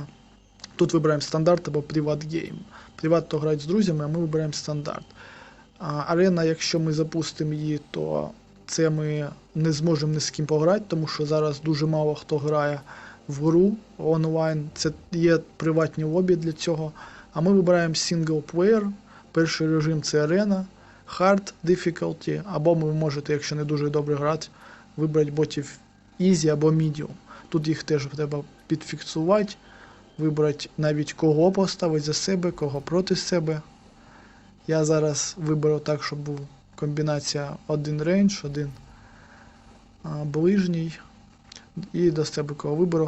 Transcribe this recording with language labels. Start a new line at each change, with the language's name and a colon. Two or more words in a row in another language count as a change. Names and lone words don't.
Ukrainian: Тут вибираємо стандарт або
English: private game.
Ukrainian: Приват то грають з друзями, а ми вибираємо стандарт. Арена, якщо ми запустимо її, то це ми не зможемо ні з ким пограти, тому що зараз дуже мало хто грає в гру онлайн. Це є приватні лобі для цього. А ми вибираємо
English: single player.
Ukrainian: Перший режим це арена,
English: hard difficulty,
Ukrainian: або ви можете, якщо не дуже добре грати, вибрати ботів easy або medium. Тут їх теж треба підфіксувати, вибрати навіть кого поставити за себе, кого проти себе. Я зараз виберу так, щоб був комбінація один рейндж, один ближній і до себе кого виберу.